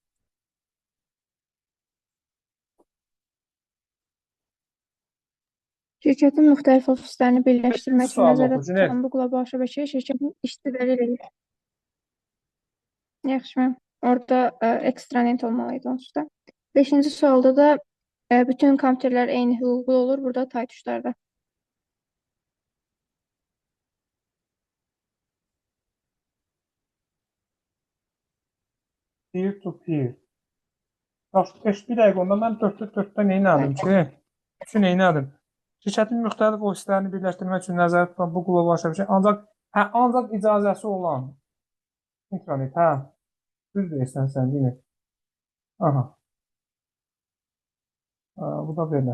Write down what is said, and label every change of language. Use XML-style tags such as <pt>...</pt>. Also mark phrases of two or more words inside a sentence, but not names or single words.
<az>Şirkətin müxtəlif ofislərini birləşdirmək üçün Sual nəzərdə oxu, Cüneyt. tutulan bu qlobal şəbəkə şirkətin işçiləri ilə yaxşı. Orada ekstranet olmalıydı onsuz da. 5-ci sualda da bütün kompüterlər eyni hüquqlu olur. Burada tay tuşlarda.</az> <en>Peer to peer.</en> <az>Yaxşı, bir dəqiqə onda mən 4-də neynədim ki? Üçün neynədim? Şirkətin müxtəlif ofislərini birləşdirmək üçün nəzərdə tutulan bu qlobal şəbəkə ancaq icazəsi olan intranet, hə? Düz deyirsən sən, deyil mi? Aha. Bu da belə.</az>